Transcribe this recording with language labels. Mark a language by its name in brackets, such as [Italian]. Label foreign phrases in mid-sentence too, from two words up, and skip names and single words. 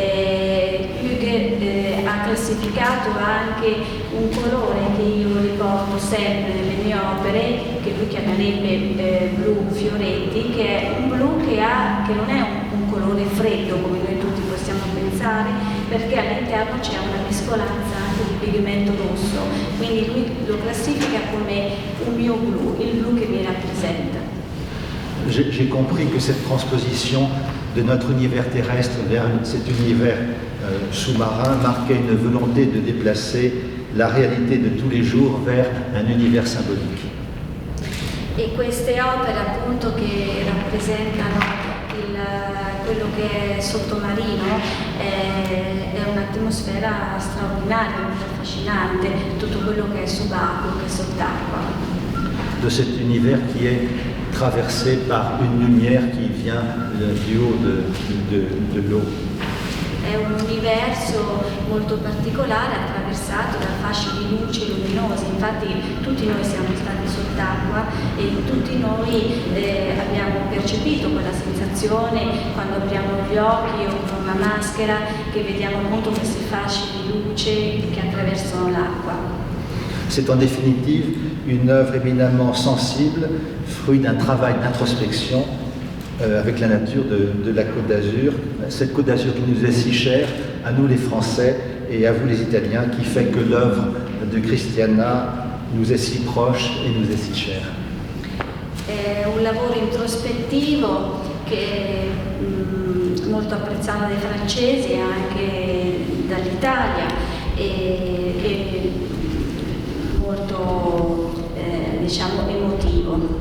[Italian] Hügge ha classificato anche un colore che io riporto sempre nelle mie opere, che lui chiamerebbe blu Fioretti, che è un blu che non è un colore freddo come noi tutti possiamo pensare, perché all'interno c'è una mescolanza anche di pigmento rosso, quindi lui lo classifica come un mio blu, il blu che mi rappresenta. [French] J'ai compris que cette transposition de notre univers terrestre vers cet univers sous-marin marquait une volonté de déplacer la réalité de tous les jours vers un univers symbolique. [Italian] E queste opere appunto che rappresentano quello che è sottomarino è un'atmosfera straordinaria, molto affascinante, tutto quello che è subacqueo, che è sott'acqua. [French] De cet univers qui est traversé par une lumière qui vient du haut de l'eau. [Italian] È un universo molto particolare attraversato da fasci di luce luminosi, infatti tutti noi siamo stati sott'acqua e tutti noi abbiamo percepito quella sensazione quando apriamo gli occhi o con una maschera che vediamo appunto questi fasci di luce che attraversano l'acqua. [French] C'est en définitive une œuvre éminemment sensible, fruit d'un travail d'introspection avec la nature de la Côte d'Azur, cette Côte d'Azur qui nous est si chère, à nous les Français et à vous les Italiens, qui fait que l'œuvre de Christiana nous est si proche et nous est si chère. [Italian] È un lavoro introspettivo che è molto apprezzato dai francesi e anche dall'Italia e molto diciamo emotivo.